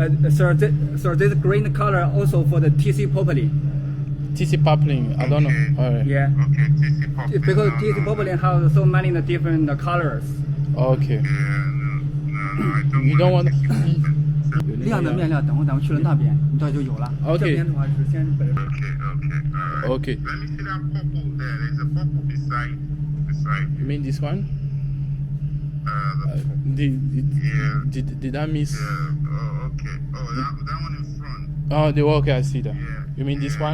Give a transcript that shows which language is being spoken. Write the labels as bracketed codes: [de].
[en] Sir, this green color also for the TC Poplin. TC Poplin, I don't know. All right. Yeah. Okay, TC Poplin. Because TC Poplin has so many different colors. Okay. Yeah. I don't You don't want. [zh] 亮的面料，等会咱们去了那边，你这就有了。 [en] OK [zh] 这边的话是先本。 [en] Okay, alright. Okay. Let me see that purple there. There's a purple beside You mean this one? Did I miss? Yeah. Oh, okay. Oh, that one in front. Oh, okay, I see that. Yeah. You mean this one?